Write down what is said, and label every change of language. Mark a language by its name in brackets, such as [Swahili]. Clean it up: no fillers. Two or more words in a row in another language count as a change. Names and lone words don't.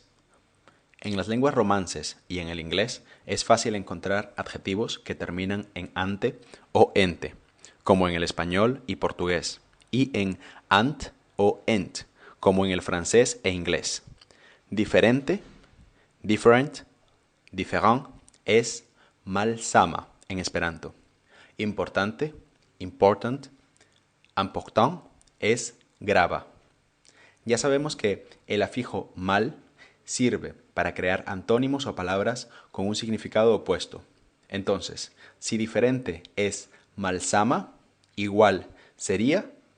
[Spanish] En las lenguas romances y en el inglés es fácil encontrar adjetivos que terminan en ante o ente, como en el español y portugués, y en ant o ent, como en el francés e inglés. Diferente, different, différent es malsama en esperanto. Importante, important, important es grava. Ya sabemos que el afijo mal sirve para crear antónimos o palabras con un significado opuesto. Entonces, si diferente es malsama, igual sería,